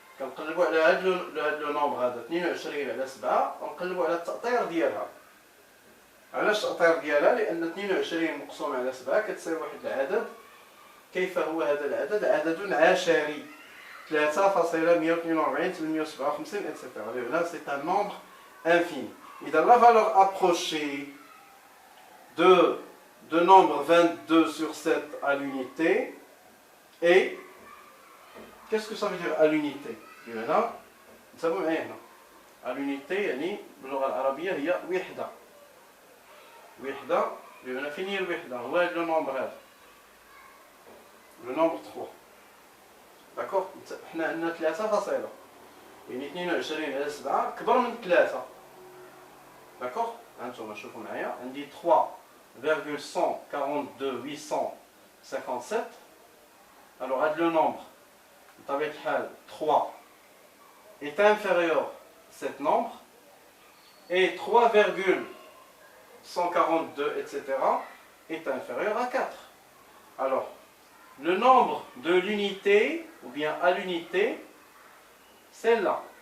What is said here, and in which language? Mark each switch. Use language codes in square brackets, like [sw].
[ar] كنقلبوا على هاد لو نومبر هذا 22 على 7 ونقلبوا على التأطير ديالها. علاش التأطير ديالها؟ لأن 22 مقسوم على 7 كتساوي واحد العدد. كيف هو هذا العدد؟ عدد عشري 3,142 857 etc. [fr] Là c'est un nombre infini. Et dans la valeur approchée de nombre 22 sur 7 à l'unité est... Qu'est-ce que ça veut dire à l'unité? [ar] هنا نسموه ايه هنا à l'unité يعني باللغه العربيه هي وحده. بمعنى فين هي الوحده؟ هو هذا لو نومبر هذا لو نومبر 3. داكوغ؟ حنا عندنا 3 فاصله يعني 22 على 7 كبر من 3. داكوغ؟ هانتوما شوفوا معايا عندي 3,142 857. [fr] alors [ar] هذا لو نومبر بطبيعه الحال [fr] 3 est inférieur à cet nombre et 3,142 etc. est inférieur à 4. Alors, le nombre de l'unité, ou bien à l'unité, c'est là.